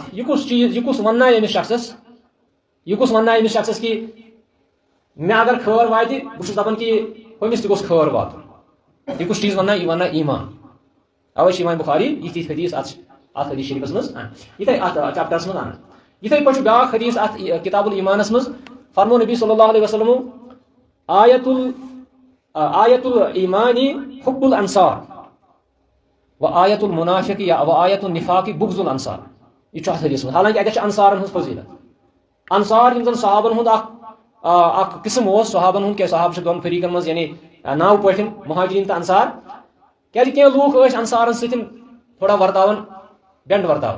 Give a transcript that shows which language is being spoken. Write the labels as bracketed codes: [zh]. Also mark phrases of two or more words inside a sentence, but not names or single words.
[ks] یہِ کُس چیٖز یہِ کُس وننایہِ أمِس شخصس کہ مےٚ اگر خٲر واتہِ بہٕ چھُس دپان کہ ہُمِس تہِ گوٚژھ خٲر واتُن. یہِ کُس چیٖز وننایہِ؟ یہِ وننایہِ ایٖمان. اوے چھِ امام بخاری یِتھۍ حدیث اتھ حدیث شریٖفس منٛز یِتھے اتھ چیپٹرس منٛز انان. یِتھے پٲٹھۍ چھُ بیاکھ حدیث اتھ کتاب الایمانس منٛز. [ar] فرمو نبی صلی اللہ علیہ وسلم آیت الایمانی حب الانصار و آیت المنافق یا و آیت النفاق بغض الانصار. [ks] یہ چھُ اتھ حدیث منٛز. حالانکہ اتٮ۪تھ چھِ انصارن ہٕنٛز فضیلت. انصار یِم زن صحابن ہُنٛد اکھ قسم اوس صحابن ہُنٛد. کیٛازِ صحاب چھِ دۄن فریٖقن منٛز یعنی ناو پٲٹھۍ مہاجریٖن تہٕ انصار. کیٛازِ کینٛہہ لوٗکھ ٲسۍ انصارن سۭتۍ تھوڑا ورتاوان بٮ۪نٛڈ ورتاوان.